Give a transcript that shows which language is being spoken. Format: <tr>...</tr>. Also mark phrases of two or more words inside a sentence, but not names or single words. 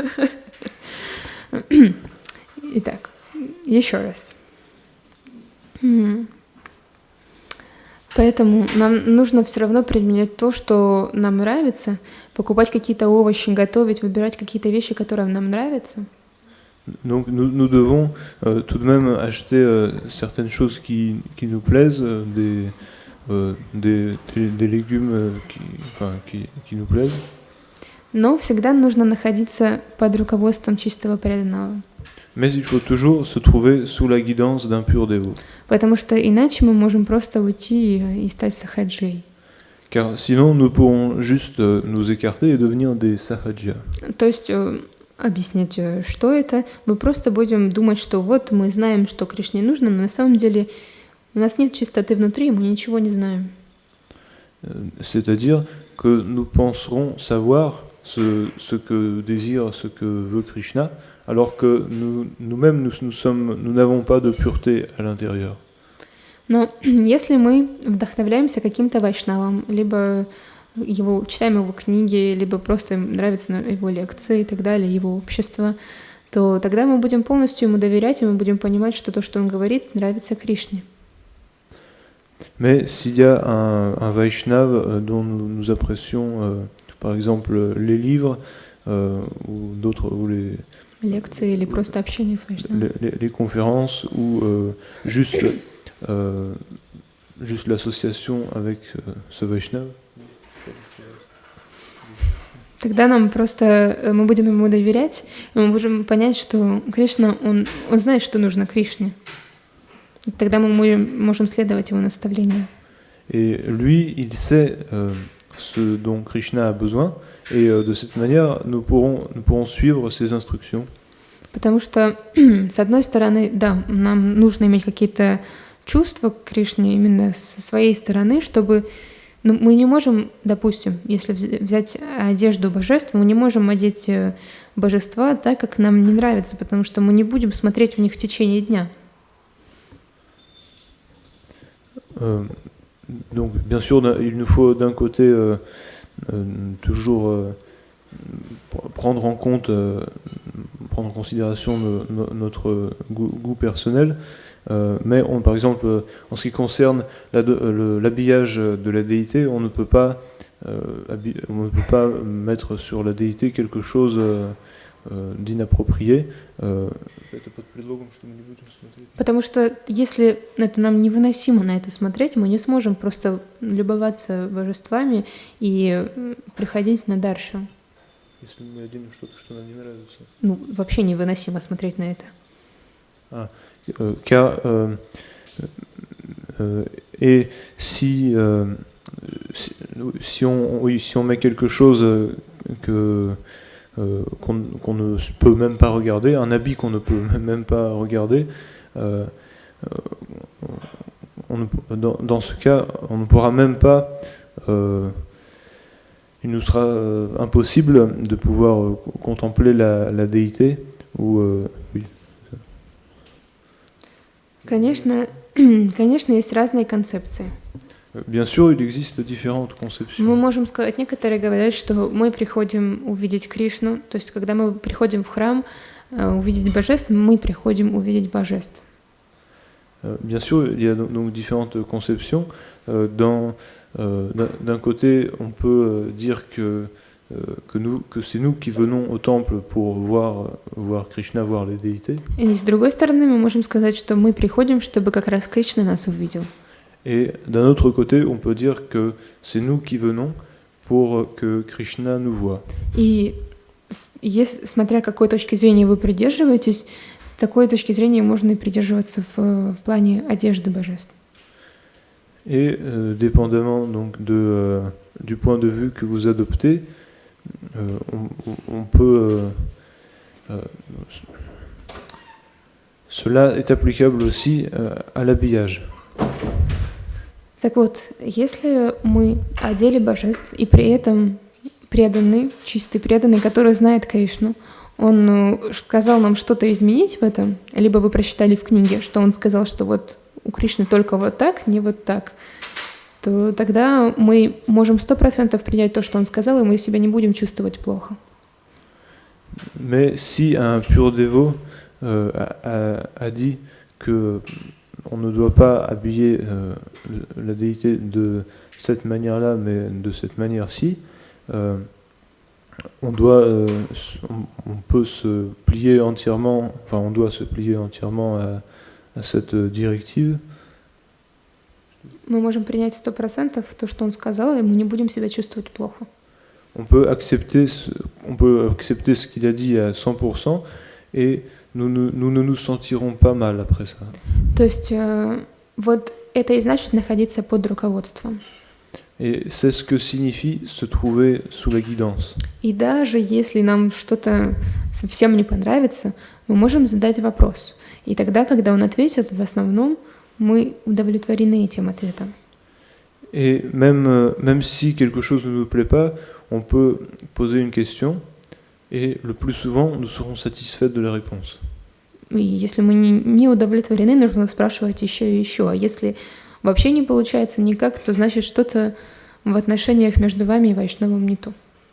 <ru>Итак, еще раз. Поэтому нам нужно все равно применять то, что нам нравится, покупать какие-то овощи, готовить, выбирать какие-то вещи, которые нам нравятся.</ru> <fr>Donc nous devons tout de même acheter certaines choses qui nous plaisent, des légumes qui nous plaisent.</fr> <ru>Но всегда нужно находиться под руководством чистого преданного.</ru> <fr>Mais il faut toujours se trouver sous la guidance d'un pur dévot.</fr> <ru>Потому что иначе мы можем просто уйти и стать сахаджей.</ru> <fr>Car sinon nous pourrons juste nous écarter et devenir des sahaja.</fr> <ru>То есть объяснить, что это, мы просто будем думать, что вот мы знаем, что Кришне нужно, но на самом деле у нас нет чистоты внутри, мы ничего не знаем.</ru> <fr>C'est-à-dire que nous penserons savoir ce que désire, ce que veut Krishna, alors que nous-mêmes, nous n'avons pas de pureté à l'intérieur.</fr> <ru>Но если мы вдохновляемся каким-то вайшнавом, либо читаем его книги, либо просто нравятся его лекции и так далее, его общество, то тогда мы будем полностью ему доверять, и мы будем понимать, что то, что он говорит, нравится Кришне.</ru> <fr>Mais s'il y a un Vaishnav dont nous apprécions, par exemple, les livres, ou d'autres, ou les</fr> <ru>лекции или просто общение с Вайшнавом.</ru> <fr>Les conférences, ou juste l'association avec ce Vaishnav.</fr> <ru>Тогда нам просто, мы будем ему доверять, и мы можем понять, что Кришна, он знает, что нужно Кришне. И тогда мы можем следовать его наставлениям.</ru> <fr>Et lui, il sait ce dont Krishna a besoin, et de cette manière, nous pourrons suivre ses instructions.</fr> <ru>Потому что, с одной стороны, да, нам нужно иметь какие-то чувства к Кришне именно со своей стороны, чтобы... Ну, мы не можем, допустим, если взять одежду божеств, мы не можем одеть божества так, как нам не нравится, потому что мы не будем смотреть в них в течение дня.</ru> <fr>Donc, bien sûr, il nous faut d'un côté toujours prendre en considération notre goût personnel, Mais par exemple, en ce qui concerne l'habillage de la déité, on ne peut pas mettre sur la déité quelque chose d'inapproprié.</fr> <ru>Это под предлогом, что мы не будем смотреть. Потому что если это нам невыносимо на это смотреть, мы не сможем просто любоваться божествами и приходить на даршу. Если мы оденем что-то, что нам не нравится. Ну, вообще невыносимо смотреть на это.</ru> <fr>Car et si on met quelque chose qu'on ne peut même pas regarder, un habit qu'on ne peut même pas regarder, dans ce cas, on ne pourra même pas, il nous sera impossible de pouvoir contempler la déité. Oui.</fr> <ru>Конечно, есть разные концепции.</ru> <fr>Bien sûr, il existe différentes conceptions.</fr> <ru>Мы можем сказать, некоторые говорят, что мы приходим увидеть Кришну, то есть когда мы приходим в храм увидеть божеств, мы приходим увидеть божеств.</ru> <fr>Bien sûr, il y a donc différentes conceptions. D'un côté, on peut dire que c'est nous qui venons au temple pour voir Krishna, voir les déités.</fr> <ru>И с другой стороны, мы можем сказать, что мы приходим, чтобы как раз Кришна нас увидел.</ru> <fr>Et d'un autre côté, on peut dire que c'est nous qui venons pour que Krishna nous voie.</fr> <ru>И смотря какой точки зрения вы придерживаетесь, такой точки зрения можно и придерживаться в плане одежды божеств.</ru> <fr>Et dépendamment donc du point de vue que vous adoptez, on peut cela est applicable aussi à l'habillage.</fr> <ru>Так вот, если мы одели божеств и при этом преданный, чистый преданный, который знает Кришну, он сказал нам что-то изменить в этом, либо вы прочитали в книге, что он сказал, что вот у Кришны только вот так, не вот так, то тогда мы можем 100% принять то, что он сказал, и мы себя не будем чувствовать плохо.</ru> <fr>Mais si un pur dévot a dit que on ne doit pas habiller la déité de cette manière-là, mais de cette manière-ci, on peut se plier entièrement, enfin on doit se plier entièrement à cette directive.</fr> <ru>Мы можем принять 100% то, что он сказал, и мы не будем себя чувствовать плохо.</ru> <fr>On peut accepter ce qu'il a dit à 100%, et nous ne nous sentirons pas mal après ça.</fr> <ru>То есть вот это и значит находиться под руководством.</ru> <fr>Et c'est ce que signifie se trouver sous la guidance.</fr> <ru>И даже если нам что-то совсем не понравится, мы можем задать вопрос. И тогда, когда он ответит, в основном мы удовлетворены этим ответом.</ru> <fr>Et même si quelque chose ne nous plaît pas, on peut poser une question, et le plus souvent, nous serons satisfaits de la réponse.</fr> <ru>И если мы не удовлетворены, нужно спрашивать еще и еще. А если вообще не получается никак, то значит что-то в отношениях между вами и Вайшнавом не то.</ru>